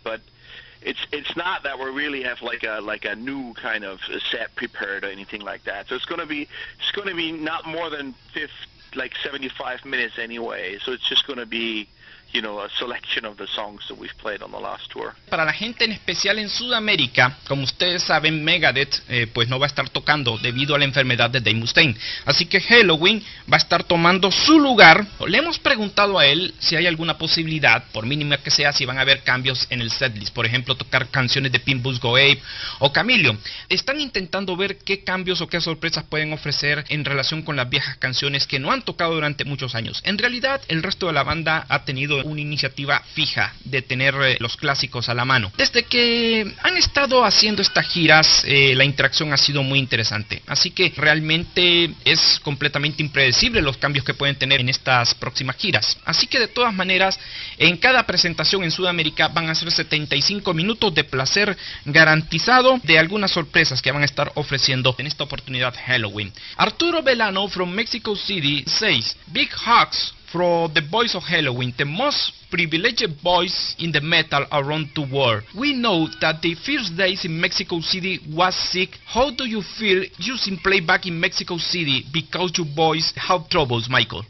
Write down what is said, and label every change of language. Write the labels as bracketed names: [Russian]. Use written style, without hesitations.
[English] But it's not that we really have like a new kind of set prepared or anything like that. So it's going to be not more than 75 minutes anyway. So it's just going to be, you know, a selection of the songs that we've played on the last tour. [Spanish] Para la gente en especial en Sudamérica, como ustedes saben, Megadeth pues no va a estar tocando debido a la enfermedad de Dave Mustaine. Así que Helloween va a estar tomando su lugar. Le hemos preguntado a él si hay alguna posibilidad, por mínima que sea, si van a haber cambios en el setlist. Por ejemplo, tocar canciones de Pinballs Go Ape o Chameleon. Están intentando ver qué cambios o qué sorpresas pueden ofrecer en relación con las viejas canciones que no han tocado durante muchos años. En realidad, el resto de la banda ha tenido una iniciativa fija de tener los clásicos a la mano. Desde que han estado haciendo estas giras, la interacción ha sido muy interesante. Así que realmente es completamente impredecible los cambios que pueden tener en estas próximas giras. Así que de todas maneras, en cada presentación en Sudamérica van a ser 75 minutos de placer garantizado de algunas sorpresas que van a estar ofreciendo en esta oportunidad Helloween. [English] Arturo Velano from Mexico City says, big hugs for the boys of Helloween, the most privileged boys in the metal around the world. We know that the first days in Mexico City was sick. How do you feel using playback in Mexico City because you boys have troubles, Michael?